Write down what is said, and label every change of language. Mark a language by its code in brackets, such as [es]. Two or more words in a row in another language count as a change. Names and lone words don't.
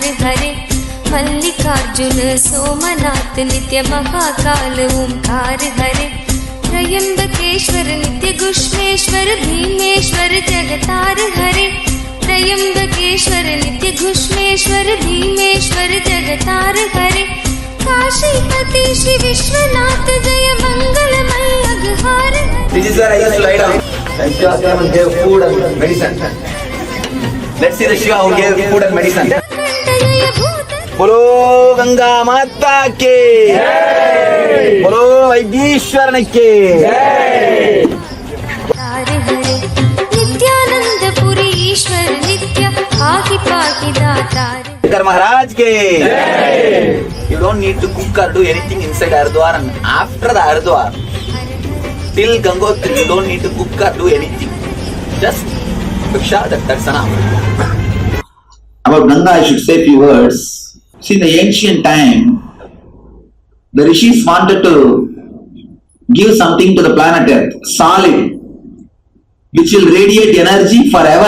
[hi] हरे मल्लिकार्जुन सोमनाथ नित्य महाकाल ओंकार हरे त्रयंबकेश्वर नित्य घुष्मेश्वर भीमेश्वर जगतार हरे त्रयंबकेश्वर नित्य घुष्मेश्वर भीमेश्वर जगतार हरे काशीपति श्री विश्वनाथ जय मंगलमय अघहार. [en] This is where I used to lie down. And Shiva gave food and medicine. Let's see the Shiva who gave food and medicine. [hi] बोलो गंगा माता के जय, बोलो वैद्येश्वर के जय. नित्यानंदपुरी ईश्वर नित्य पाहि पाहि दातार. शंकर महाराज के जय. [en] You don't need to cook or do anything inside Haridwar, and after the Haridwar till Gangotri you don't need to cook or do anything. Just Viksha, that's enough. About Ganga, I should say a few words. See, in the ancient time, the rishis wanted to give something to the planet Earth, solid, which will radiate energy forever.